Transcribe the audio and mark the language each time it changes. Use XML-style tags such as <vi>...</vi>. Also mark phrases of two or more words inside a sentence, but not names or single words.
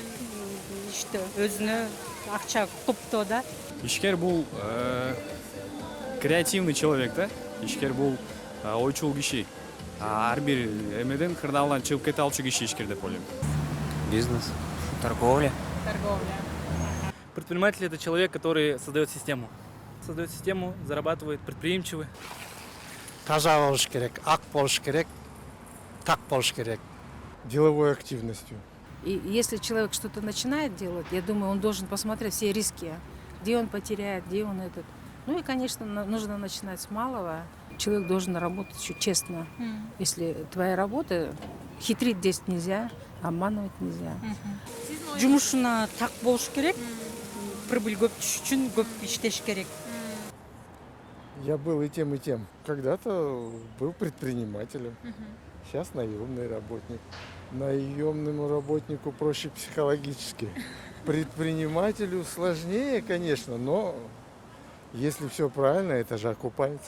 <ky>иште өзүнө акча топтоо да. Ишкер бул</ky> <ru>креативный человек</ru> <ky>да. Ишкер бул ойчул киши. Ар бир эмеден кырдаалдан чыгып кете алчу киши ишкер деп ойлойм.</ky> <ru>Бизнес, торговля. Предприниматель – это человек, который создает систему. Создает систему, зарабатывает, предприимчивый.</ru> <ky>Таза болуш керек, ак болуш керек, так болуш керек.</ky> <ru>Деловой активностью. И если человек что-то начинает делать, я думаю, он должен посмотреть все риски, где он потеряет, где он этот. Ну и, конечно, нужно начинать с малого. Человек должен работать еще честно. Если твоя работа, хитрить здесь нельзя, обманывать нельзя.</ru> <ky>Жумушуна так болуш керек. Прибыль көп түшүш үчүн көп иштеш керек.</ky> <ru>Я был и тем, и тем. Когда-то был предпринимателем. Сейчас наемный работник. Наемному работнику проще психологически. Предпринимателю сложнее, конечно, но если все правильно, это же окупается.</ru>